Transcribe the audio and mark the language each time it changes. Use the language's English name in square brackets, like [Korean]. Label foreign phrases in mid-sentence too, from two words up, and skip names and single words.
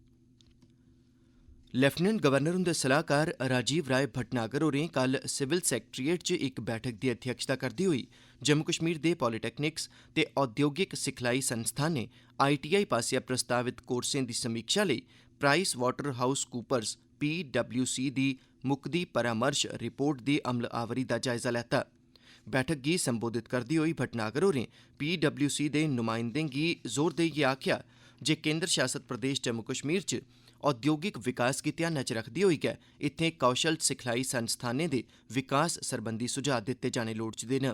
[English] Lieutenant Governor [Dogri] हुंदे सलाहकार राजीव राय भटनागर होरें कल [English] Civil Secretariat [Dogri] च इक बैठक दी अध्यक्षता करदे होई जम्मू कश्मीर दे पॉलीटैक्निक्स ते औद्योगिक सिखलाई संस्थानें ITI पासेआ प्रस्तावित कोर्सें दी समीक्षा लेई प्राइस वाटर हाउस कूपर्स PwC दी मुकदी परामर्श रिपोर्ट दी अमलावरी दा जायजा लैता। बैठक गी संबोधित करदे होई भटनागर होरें PwC दे नुमाइंदें गी जोर देइयै आखेआ जे केंद्र शासत प्रदेश जम्मू कश्मीर च औद्योगिक विकास गी ध्यानै च रखदे होई गै इत्थें कौशल सिखलाई संस्थानें दे विकास सरबंधी सुझाऽ दित्ते जाने लोड़चदे न।